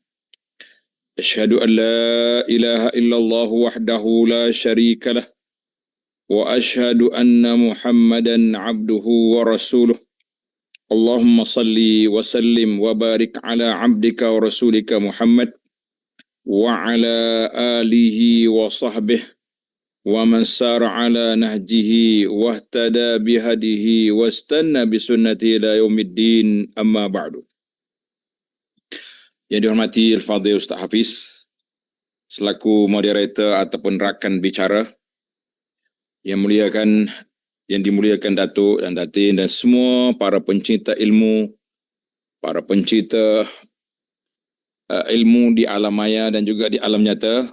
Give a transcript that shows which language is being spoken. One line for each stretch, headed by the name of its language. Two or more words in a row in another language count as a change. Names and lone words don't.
Arabic: أشهد أن لا إله إلا الله وحده لا شريك له. وأشهد أن محمدا عبده ورسوله. اللهم صل وسلم وبارك على عبدك ورسولك محمد وعلى آله وصحبه ومن سار على نهجه واهتدى بهديه واستن بسنته إلى يوم الدين, أما بعد.
Malay: Yang dihormati Al-Fadhil Ustaz Hafiz selaku moderator ataupun rakan bicara, yang dimuliakan Datuk dan Datin dan semua para pencinta ilmu, para pencinta ilmu di alam maya dan juga di alam nyata.